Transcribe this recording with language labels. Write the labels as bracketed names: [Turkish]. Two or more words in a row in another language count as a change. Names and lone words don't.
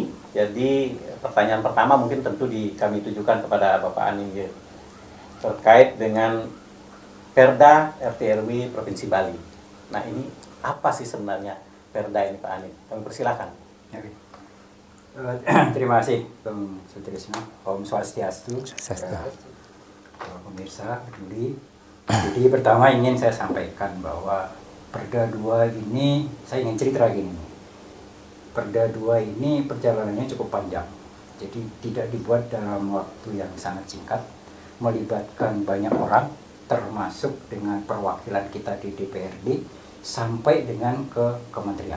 [Indonesian] Jadi pertanyaan pertama mungkin tentu kami tujukan kepada Bapak Anin terkait dengan Perda RT RW Provinsi Bali. Nah ini apa sih sebenarnya Perda ini Pak Anin? Kami persilakan. Oke. Terima kasih Bang Sutrisno. [Balinese] Om Swastiastu. [Indonesian] Pemirsa peduli. Jadi pertama ingin saya sampaikan bahwa Perda 2 ini, saya ingin cerita gini. Perda 2 ini perjalanannya cukup panjang. Jadi tidak dibuat dalam waktu yang sangat singkat, melibatkan banyak orang, termasuk dengan perwakilan kita di DPRD, sampai dengan ke kementerian.